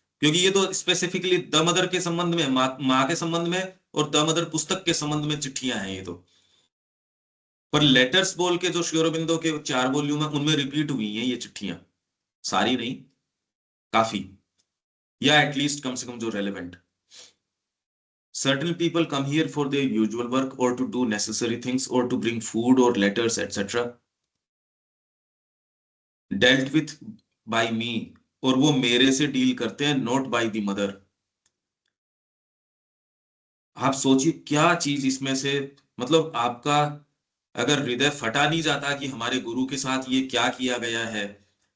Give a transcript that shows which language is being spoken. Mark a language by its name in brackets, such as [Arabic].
[Hindi] क्योंकि ये तो स्पेसिफिकली द मदर के संबंध में, माँ के संबंध में और द मदर पुस्तक के संबंध में चिट्ठियां हैं ये तो। पर लेटर्स बोल के जो श्री अरबिंदो के 4 वॉल्यूम है उनमें रिपीट हुई हैं ये चिट्ठियां, सारी नहीं, काफी, या एटलीस्ट कम से कम जो relevant. [English] Certain people come here for their usual work or to do necessary things or to bring food or letters, etc. Dealt with by me, [Hindi] और वो मेरे से डील करते हैं, [English] Not by the mother. [Hindi] आप सोचिए क्या चीज इसमें से, मतलब आपका अगर हृदय फटा नहीं जाता कि हमारे गुरु के साथ ये क्या किया गया है।